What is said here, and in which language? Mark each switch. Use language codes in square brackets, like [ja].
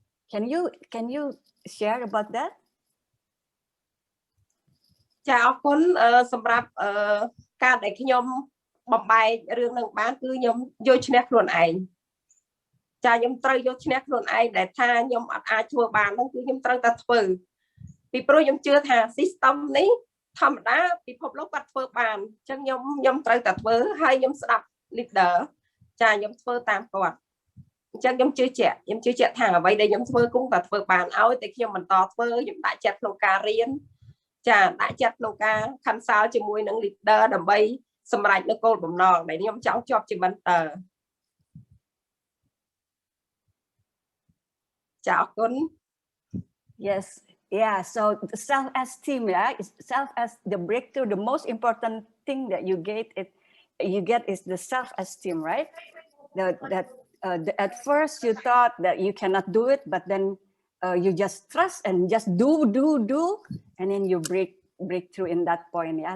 [en] Can you share about that? [km] ចាអរគុណសម្រាប់ការដែលខ្ញុំបំបែករឿងនឹងបានគឺខ្ញុំយកឈ្នះខ្លួនឯងចាខ្ញុំត្រូវយកឈ្នះខ្លួនឯងដែលថាខ្ញុំអត់អាចធ្វើបានហ្នឹងគឺខ្ញុំត្រូវតែធ្វើ ពីព្រោះខ្ញុំជឿថា system នេះធម្មតាពិភពលោកគាត់ធ្វើបានអញ្ចឹងខ្ញុំត្រូវតែធ្វើហើយខ្ញុំស្ដាប់ leader ចាខ្ញុំធ្វើតាមគាត់អញ្ចឹងខ្ញុំជឿជាក់ថាអ្វីដែលខ្ញុំធ្វើគង់តែធ្វើបានឲ្យតែខ្ញុំបន្តធ្វើខ្ញុំដាក់ចិត្តក្នុងការរៀនចាដាក់ចិត្តក្នុងការ consult ជាមួយនឹង leader ដើម្បីសម្រេចនូវគោលបំណងដែលខ្ញុំចង់ជាប់ជា mentor ចាអរគុណ [en] Yes, yeah. So self-esteem, yeah, the breakthrough. The most important thing that you get is the self-esteem, right? At first you thought that you cannot do it, but then you just trust and just do, and then you break through in that point, yeah.